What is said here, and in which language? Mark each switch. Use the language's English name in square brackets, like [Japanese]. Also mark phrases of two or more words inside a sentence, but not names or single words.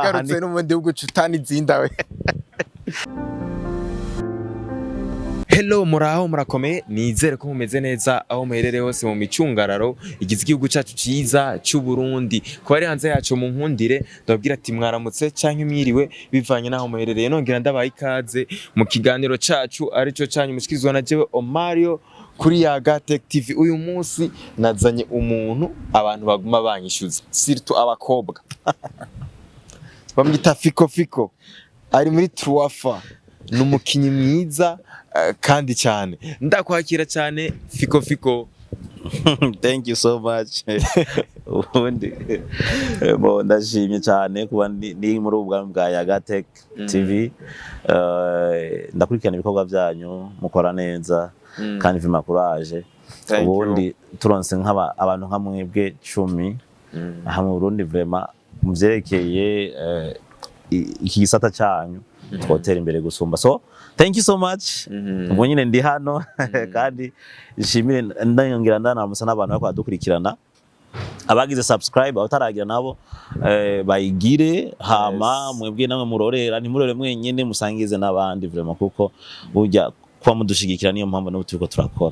[Rundi] ahandi n'umundi w'ugucutani zindawe. Hello muraho murakomeye nizere ko mumeze neza aho muherereye hose mu micungararo igize igihugu cyacu ciza cy'u Burundi ko ari hanze yacu mu nkundire ndababwira ati mwaramutse canke mwiriwe bivanye naho muherereye nongera ndabaye ikaze mu kiganiro cacu arico canyu mushikizwa na jewe Omario kuri Yaga Tech TV. Uyu munsi nazanye umuntu abantu baguma banyishuza surtout abakobwa bamwita Fiko ari muri Truafa numukinyi mwiza kandi cyane ndakwakira cyane Fiko. [English] Thank you so much. [Rundi] Ubundi ndashimye cyane kuba ni muri ubwa bwa Yaga Tech TV. Ndakurikirana ibikorwa byanyu mukora neza kandi vima courage. Ubundi turonse abantu nka mwebwe 10 aha mu Burundi vraiment muvyerekeye iki gisata cyanyu twotera imbere gusumba. [English] So thank you so much. [Rundi] Ubwo nyine ndi hano kandi nshimire ndayongira ndanamusa n'abantu bako badukurikirana abagize subscribe abataragira nabo bayigire hama mwebwe namwe murorera ntimurore mwenyene musangize n'abandi vraiment kuko burya kwa mudushigikira niyo mpamvu no turiko turakora.